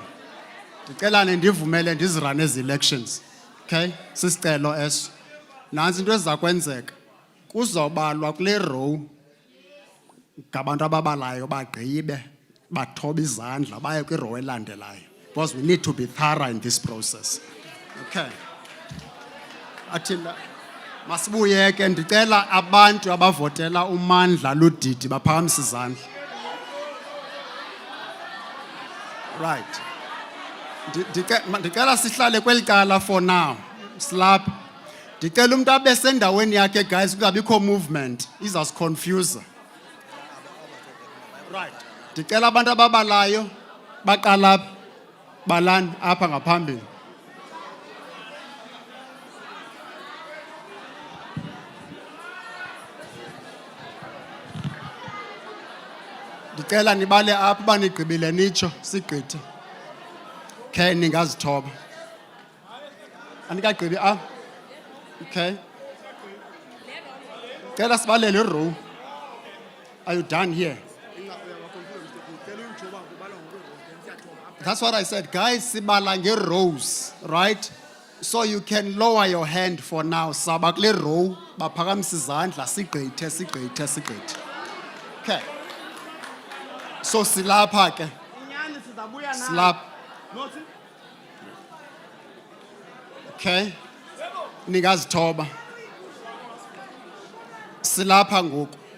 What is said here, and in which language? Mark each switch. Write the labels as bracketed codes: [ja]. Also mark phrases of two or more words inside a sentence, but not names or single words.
[xh] Ndicela nindivumele ndizirane ezi elections. Okay? Sisicelo eso. Nansi into eza kwenzeka. Kuzobalwa kule row ngabantu ababalayo bagqibe bathoba izandla baye kwi-row elandelayo. [en] Because we need to be thorough in this process. Okay. [xh] Athina masibuyeke ndicela abantu abavotela uMandla Ludidi baphakamise izandla. Right. Ndicela sihlale kweli cala [en] for now. Slap. [xh] Ndicela umuntu abe sendaweni yakhe guys kungabikho movement izasiconfuse. Right. Ndicela abantu ababalayo baqala balani apha ngaphambili. Ndicela nibale apha banigqibile nitsho sigqithe. Okay, ningazithoba. Anikagqibi apha. Okay. Cela sibalele row. [en] Are you done here? That's what I said. Guys, [xh] sibala nge-rows, right? [en] So you can lower your hand for now. [xh] Saba kule row, baphakamise izandla, sigqithe. Okay. So silapha ke. Slap. Okay. Ningazithoba. Silapha ngoku.